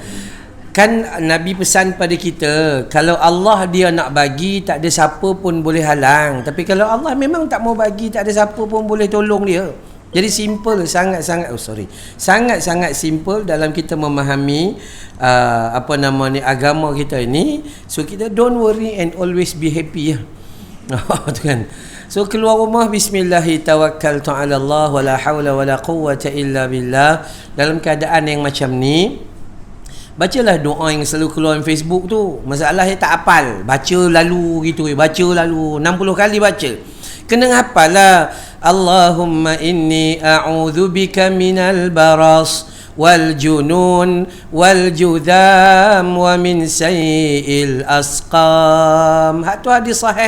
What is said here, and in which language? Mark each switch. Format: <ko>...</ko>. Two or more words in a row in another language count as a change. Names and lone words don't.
<ms>Kan Nabi pesan pada kita, kalau Allah dia nak bagi, tak ada siapa pun boleh halang. Tapi kalau Allah memang tak mau bagi, tak ada siapa pun boleh tolong dia. Jadi simple, sangat-sangat simple dalam kita memahami agama kita ini.</ms> <en>So kita don't worry and always be happy</en> <ms>ya. Tu kan. So keluar rumah,</ms> <ar>بسم الله توكلت على الله ولا حول ولا قوة إلا بالله.</ar> <ms>Dalam keadaan yang macam ni, bacalah doa yang selalu keluar di Facebook tu. Masalahnya tak hafal. Baca lalu gitu. Baca lalu 60 kali baca. Kena hafal lah.</ms> <ar>اللهم إني أعوذ بك من البرص والجنون والجذام ومن سيئ الأسقام.</ar> <ms>Hak tu hadis sahih.</ms>